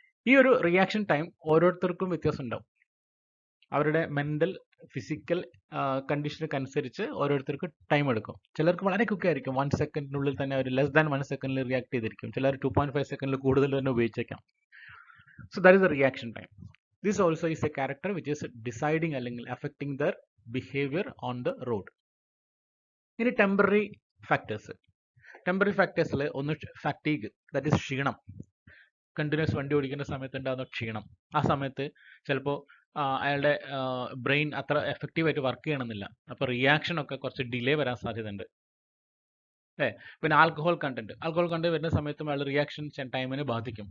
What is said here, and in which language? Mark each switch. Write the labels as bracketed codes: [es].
[ml] ഈ ഒരു reaction time ഓരോരുത്തർക്കും വ്യത്യാസം ഉണ്ടാവും. അവരുടെ മെന്റൽ ഫിസിക്കൽ കണ്ടീഷനൊക്കെ അനുസരിച്ച് ഓരോരുത്തർക്ക് ടൈം എടുക്കും. ചിലർക്ക് വളരെ ക്വിക്ക് ആയിരിക്കും, 1 സെക്കൻഡിനുള്ളിൽ തന്നെ അവർ ലെസ് ദാൻ 1 സെക്കൻഡിൽ റിയാക്ട് ചെയ്തിരിക്കും. ചിലർ 2.5 സെക്കൻഡിൽ കൂടുതൽ തന്നെ ഉപയോഗിച്ചേക്കാം. [en] So that is the reaction time. This also is a character which is deciding [ml] അല്ലെങ്കിൽ [en] affecting their behavior on the road. [ml] ഇനി ടെമ്പററി ഫാക്ടേഴ്സ്. ടെമ്പററി ഫാക്ടേഴ്സിൽ ഒന്ന് ഫാറ്റീഗ്, ദാറ്റ് ഇസ് ക്ഷീണം. കണ്ടിന്യൂസ് വണ്ടി ഓടിക്കുന്ന സമയത്ത് ഉണ്ടാകുന്ന ക്ഷീണം. ആ സമയത്ത് ചിലപ്പോൾ അയാളുടെ ബ്രെയിൻ അത്ര എഫക്റ്റീവായിട്ട് വർക്ക് ചെയ്യണമെന്നില്ല. അപ്പോൾ റിയാക്ഷൻ ഒക്കെ കുറച്ച് ഡിലേ വരാൻ സാധ്യതയുണ്ട്. പിന്നെ ആൽക്കഹോൾ കണ്ടന്റ് വരുന്ന സമയത്തും അയാൾ റിയാക്ഷൻ ടൈമിനെ ബാധിക്കും.